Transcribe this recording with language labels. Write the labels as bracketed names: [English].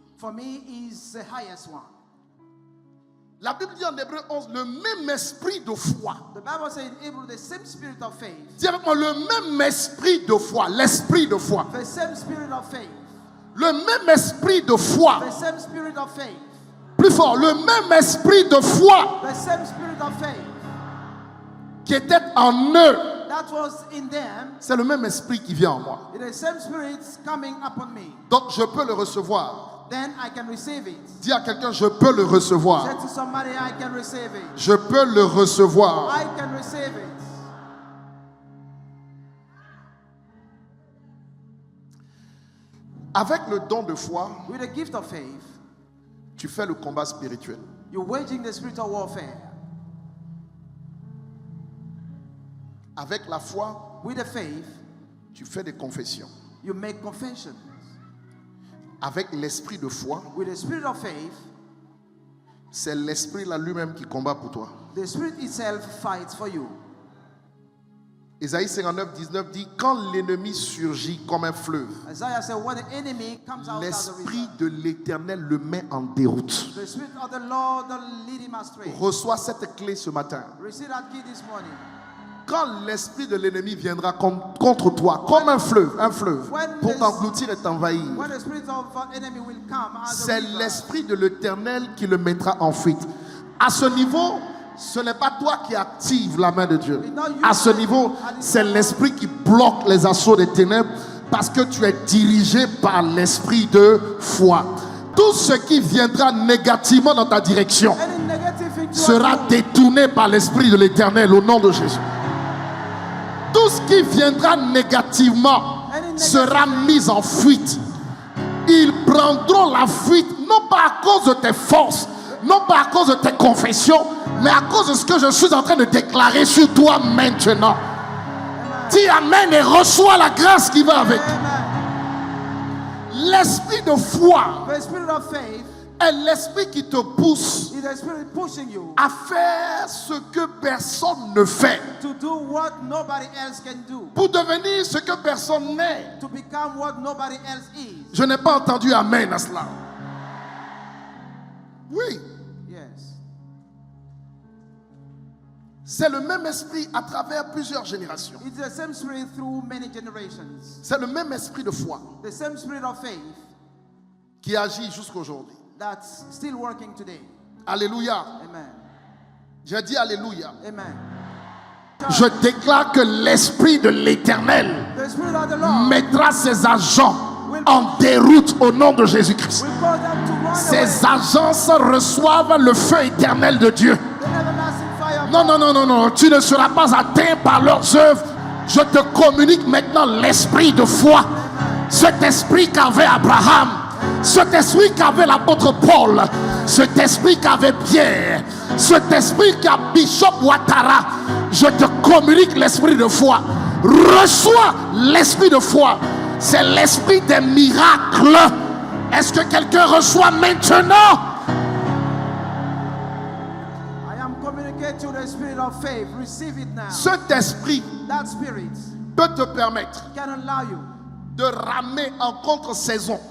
[English] for me, is the highest one. [French] La Bible dit en Hébreux 11, le même esprit de foi. [English] The Bible says in Hebrew, the same spirit of faith, [French] Dis avec moi, le même esprit de foi, l'esprit de foi. [English] the same spirit of faith, [French] Le même esprit de foi. [English] the same spirit of faith, [French] Plus fort, le même esprit de foi [English] the same spirit of faith [French] qui était en eux. [English] that was in them, [French] C'est le même esprit qui vient en moi. [English] it is the same spirit coming upon me. [French] Donc je peux le recevoir. [English] Then I can receive it. [French] Dis à quelqu'un, je peux le recevoir. [English] Say to somebody, I can receive it. [French] Je peux le recevoir. [English] I can receive it. [French] Avec le don de foi, [English] With the gift of faith, [French] tu fais le combat spirituel. [English] you're waging the spiritual warfare. [French] Avec la foi, [English] With the faith, [French] tu fais des confessions. [English] you make confession. [French] Avec l'esprit de foi, [English] With the spirit of faith, [French] c'est l'esprit là lui-même qui combat pour toi. [English] the spirit itself fights for you. [French] Ésaïe 59, 19 dit, quand l'ennemi surgit comme un fleuve, [English] Isaiah said, when the enemy comes out as a [French] l'esprit [English] river, [French] de l'Éternel le met en déroute. [English] the spirit of the Lord will lead him astray. [French] Reçois cette clé ce matin. [English] Receive that key this morning. [French] Quand l'esprit de l'ennemi viendra contre toi, comme un fleuve, pour t'engloutir et t'envahir, [English] When the spirit of enemy will come as a [French] c'est [English] river, [French] l'esprit de l'Éternel qui le mettra en fuite. À ce niveau, ce n'est pas toi qui active la main de Dieu. À ce niveau, c'est l'esprit qui bloque les assauts des ténèbres parce que tu es dirigé par l'esprit de foi. Tout ce qui viendra négativement dans ta direction [English] any negative thing [French] sera [English] towards you, [French] détourné par l'esprit de l'Éternel au nom de Jésus. Tout ce qui viendra négativement sera mis en fuite. Ils prendront la fuite non pas à cause de tes forces, non pas à cause de tes confessions, mais à cause de ce que je suis en train de déclarer sur toi maintenant. Dis amen et reçois la grâce qui va avec. L'esprit de foi [English] the spirit of faith [French] est l'esprit qui te pousse [English] is the spirit pushing you [French] à faire ce que personne ne fait, [English] to do what nobody else can do, [French] pour devenir ce que personne n'est. [English] to become what nobody else is. [French] Je n'ai pas entendu amen à cela. Oui, [English] Yes. [French] c'est le même esprit à travers plusieurs générations. [English] It's the same spirit through many generations. [French] C'est le même esprit de foi [English] The same spirit of faith [French] qui agit jusqu'aujourd'hui. [English] that's still working today. [French] Alléluia. [English] Amen. [French] J'ai dit alléluia. [English] Amen. [French] Je déclare que l'esprit de l'Éternel [English] The spirit of the Lord [French] mettra ses agents en déroute au nom de Jésus-Christ. [English] will cause them to run away. [French] Ces agences reçoivent le feu éternel de Dieu. [English] The everlasting fire. [French] Non, non, non, non, non. Tu ne seras pas atteint par leurs œuvres. Je te communique maintenant l'esprit de foi. Cet esprit qu'avait Abraham, cet esprit qu'avait l'apôtre Paul, cet esprit qu'avait Pierre, cet esprit qu'a Bishop Ouattara, je te communique l'esprit de foi. Reçois l'esprit de foi. C'est l'esprit des miracles. Est-ce que quelqu'un reçoit maintenant? [English] I am communicating to the spirit of faith. Receive it now. [French] Cet esprit [English] That spirit [French] peut te permettre [English] can allow you [French] de ramer en contre-saison